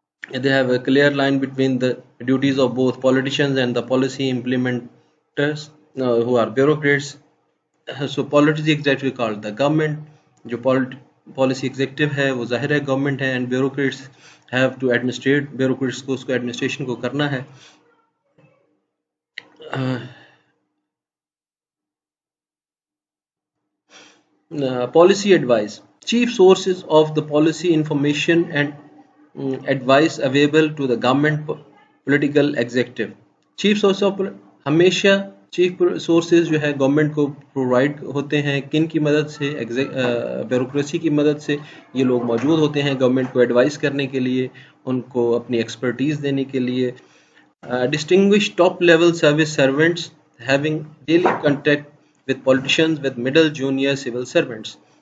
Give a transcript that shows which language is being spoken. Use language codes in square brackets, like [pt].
[en] They have a clear line between the duties of both politicians and the policy implementers who are bureaucrats. So policy executive called the government, [ur] جو policy executive ہے وہ ظاہر ہے government ہے, [en] and bureaucrats have to administrate, bureaucrats [ur] کو اس کو administration کو کرنا ہے. [en] Policy advice. chief sources of the policy information and advice available to the government political executive. [ur] Chief source of ہمیشہ چیف سورسز جو ہے گورنمنٹ کو پرووائڈ ہوتے ہیں کن کی مدد سے بیوروکریسی کی مدد سے یہ لوگ موجود ہوتے ہیں گورنمنٹ کو ایڈوائز کرنے کے لیے ان کو اپنی ایکسپرٹیز دینے کے لیے. [en] Distinguish top level service servants having daily contact with politicians with middle junior civil servants.